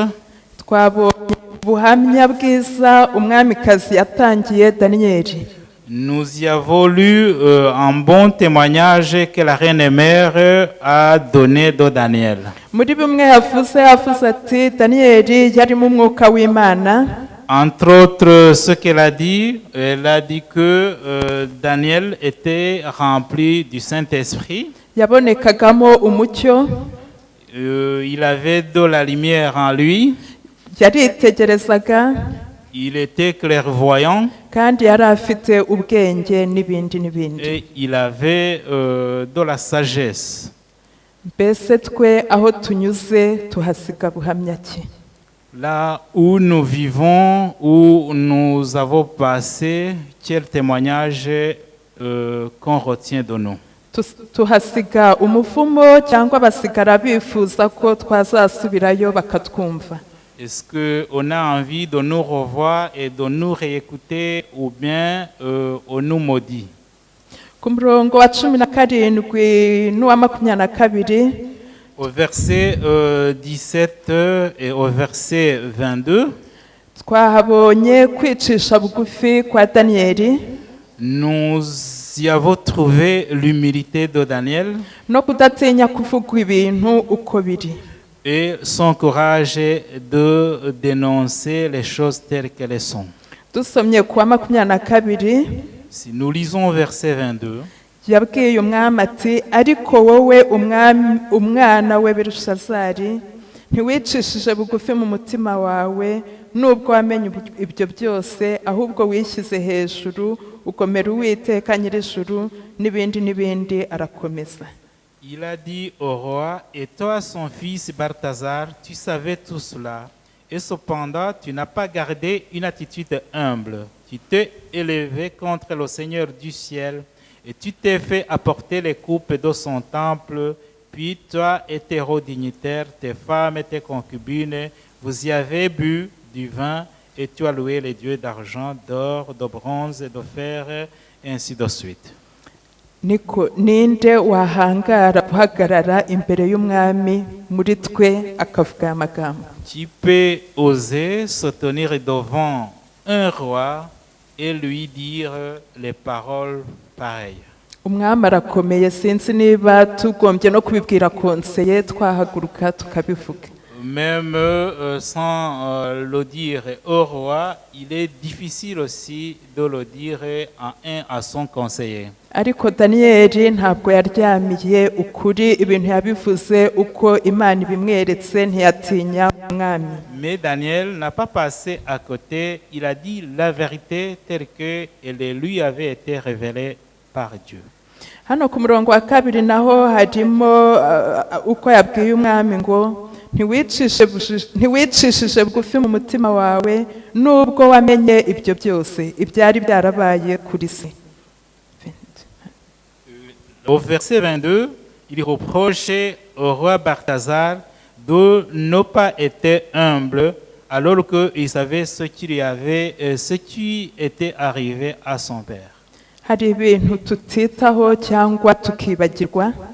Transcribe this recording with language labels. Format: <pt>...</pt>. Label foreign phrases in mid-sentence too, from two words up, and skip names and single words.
<rw>twabonye ubuhamya bwiza umwamikazi yatangiye Daniyeli.</rw> <fr>nous y avons lu un bon témoignage que la reine mère a donné de Daniel.</fr> <rw>muri bimwe yavuze ati Daniyeli yari mu mwuka w'Imana.</rw> <fr>Entre autres, ce qu'elle a dit, elle a dit que Daniel était rempli du Saint-Esprit.</fr> <rw>yabonekagamo umucyo.</rw> <fr>Il avait de la lumière en lui.</fr> <rw>yaritegerezaga</rw> <fr>Il était clairvoyant</fr> <rw>kandi yari afite ubwenge n'ibindi n'ibindi.</rw> <fr>et il avait de la sagesse.</fr> <rw>mbese twe aho tunyuze tuhasiga buhamya ki?</rw> <fr>Là où nous vivons, où nous avons passé, quel témoignage qu'on retient de nous.</fr> <rw>tuhasiga umuvumo cyangwa basigara bifuza ko twazasubirayo bakatwumva?</rw> <fr>Est-ce qu'on a envie de nous revoir et de nous réécouter ou bien on nous maudit?</fr> <rw>Ku murongo wa 17 n'uwa 22</rw> <fr>Au verset 17 et au verset 22,</fr> <rw>twahabonye kwicisha bugufi kwa Daniyeli</rw> <fr>nous y avons trouvé l'humilité de Daniel</fr> <rw>no kudatinya kuvuga ibintu uko biri.</rw> <fr>et son courage de dénoncer les choses telles qu'elles sont.</fr> <rw>dusomye kuwa 22</rw> <fr>Si nous lisons verset 22,</fr> <rw>yabwiye umwami ati ariko wowe umwana we Belushazari ntiwicishije bugufi mu mutima wawe nubwo wamenye ibyo byose, ahubwo wishyize hejuru ugomera Uwiteka nyir'ijuru n'ibindi n'ibindi. Arakomeza.</rw> <fr>il a dit au roi, et toi son fils Balthazar, tu savais tout cela, et cependant tu n'as pas gardé une attitude humble. Tu t'es élevé contre le Seigneur du ciel, et tu t'es fait apporter les coupes de son temple, puis toi et tes hauts dignitaires, tes femmes et tes concubines, vous y avez bu du vin, et tu as loué les dieux d'argent, d'or, de bronze et de fer, et ainsi de suite.</fr> <rw>niko ninde wahangara guhagarara imbere y'umwami muri twe akavuga aya magambo?</rw> <fr>Qui peut oser se tenir devant un roi et lui dire les paroles pareilles?</fr> <rw>Umwami arakomeye, sinzi niba tugombye no kubibwira konseye twahaguruka tukabivuga.</rw> <fr>Même sans le dire au roi, il est difficile aussi de le dire à son conseiller.</fr> <rw>Ariko Daniyeli ntabwo yaryamiye ukuri, ibintu yabivuze uko Imana ibimweretse, ntiyatinya umwami.</rw> <fr>Mais Daniel n'a pas passé à côté, il a dit la vérité telle qu'elle lui avait été révélée par Dieu.</fr> <rw>Hano ku murongo wa kabiri naho harimo uko yabwiye umwami ngo ntiwicishije bugufi mu mutima wawe nubwo wamenye ibyo byose ibyari byarabaye kuri se.</rw> <fr>Au verset 22, il reprochait au roi Balthazar de ne pas être humble alors qu'il savait ce qui était arrivé à son père.</fr> <rw>Hari ibintu tutitaho cyangwa tukibagirwa.</rw>